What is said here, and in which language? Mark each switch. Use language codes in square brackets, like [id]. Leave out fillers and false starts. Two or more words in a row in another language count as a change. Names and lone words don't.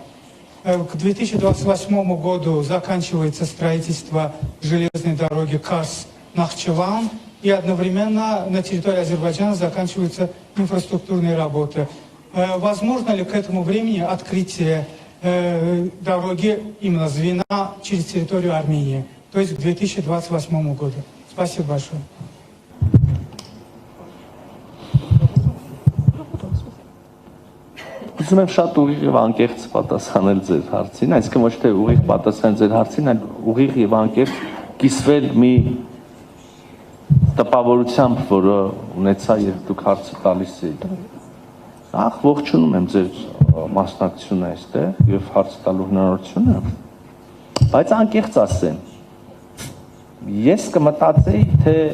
[ru] К 2028 году заканчивается строительство железной дороги Карс-Нахчеван, и одновременно на территории Азербайджана заканчиваются инфраструктурные работы. Возможно ли к этому времени открытие дороги именно звена через территорию Армении, то есть к 2028 году? Спасибо большое. [hy] Ուզում եմ շատ ուղիղ եւ անկեղծ պատասխանել ձեր հարցին, այսինքն ոչ թե ուղիղ պատասխան ձեր հարցին, այլ ուղիղ եւ անկեղծ կիսվել մի տպավորությամբ, որը ունեցա, երբ դուք հարցը տալիս եք։ Նախ ողջունում եմ ձեր մասնակցությունը այստեղ եւ հարց տալու հնարավորությունը, բայց անկեղծ ասեմ, ես կմտածեի, թե